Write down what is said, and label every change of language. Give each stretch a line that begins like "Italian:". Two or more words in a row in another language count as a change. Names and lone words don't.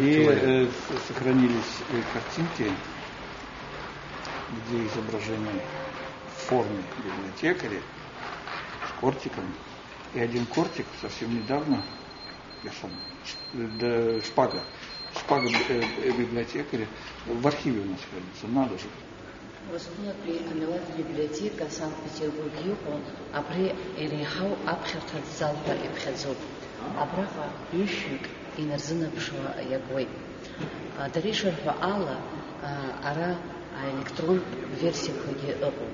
Russian: И сохранились картинки, где изображены в форме библиотекаря с кортиком. И один кортик совсем недавно, шпага библиотекаря в архиве у нас хранится, надо же.
Abkhazian: Урыстәылатәи амилаҭтә библиотека Санкт-Петербург иҟоу абри иреиҳау аԥхьарҭатә залқәа иԥхьаӡоуп. Абраҟа ҩышәҩык инарзынаԥшуа иакуеит. Дара ишырҳәо ала ара аелектронтә версиақәагьы ыҟоуп.